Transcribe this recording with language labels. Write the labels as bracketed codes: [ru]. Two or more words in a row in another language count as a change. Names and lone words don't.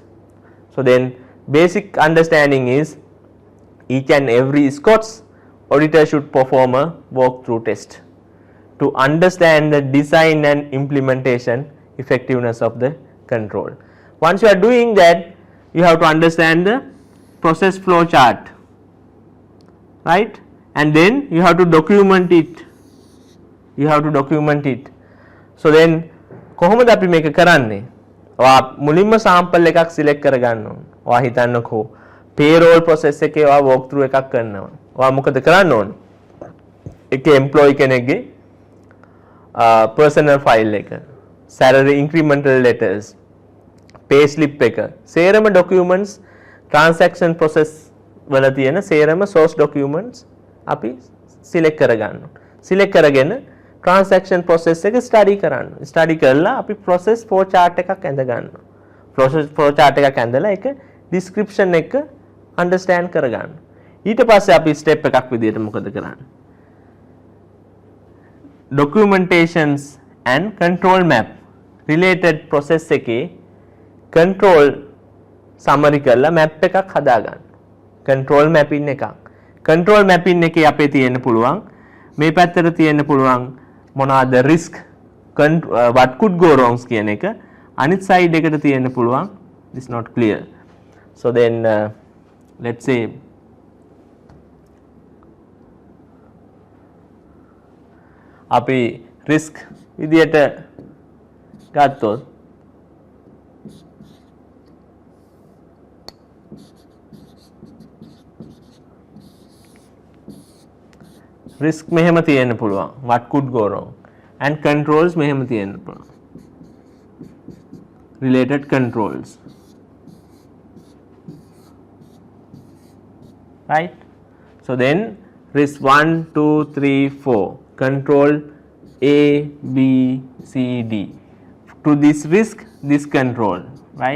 [en] So then basic understanding is each and every SCOTS auditor should perform a walkthrough test to understand the design and implementation effectiveness of the control. Once you are doing that, you have to understand the process flow chart, right? And then you have to document it. You have to document it. So then [si] කොහොමද අපි මේක කරන්නේ? ඔයා මුලින්ම sample එකක් select කරගන්න ඕන. ඔයා හිතන්නකෝ [en] payroll process [si] එකේ ඔයා [en] walk through [si] එකක් කරනවා. ඔයා මොකද කරන්න ඕන? එකේ employee කෙනෙක්ගේ [en] personal file [si] එක, [en] salary incremental letters, pay slip [si] එක, සේරම [en] documents transaction process [si] වල තියෙන සේරම [en] source documents [si] අපි select කරගන්න. select කරගෙන [en] transaction process [si] එක study කරන්න. study කරලා අපි [en] process flow chart [si] එකක් ඇඳ ගන්නවා. [en] process flow chart [si] එකක් ඇඳලා ඒක description එක understand කරගන්න. ඊට පස්සේ අපි step එකක් විදිහට මොකද කරන්නේ? [en] documentations and control map related process [si] එකේ [en] control summary [si] කරලා map එකක් හදා ගන්න. [en] control mapping [si] එකක්. [en] control mapping [si] එකේ අපේ තියෙන්න පුළුවන් මේ පැත්තට තියෙන්න පුළුවන් මොනවාද [en] risk what could go wrongs [si] කියන එක, අනිත් side එකට තියෙන්න පුළුවන් [en] this not clear. So then let's say [si] අපි risk විදියට ගත්තොත් [en] risk [si] මෙහෙම තියෙන්න පුළුවන් [en] what could go wrong and controls [si] මෙහෙම තියෙන්න පුළුවන් [en] related controls, right? So then risk 1 2 3 4 control A B C D. To this risk this control, right?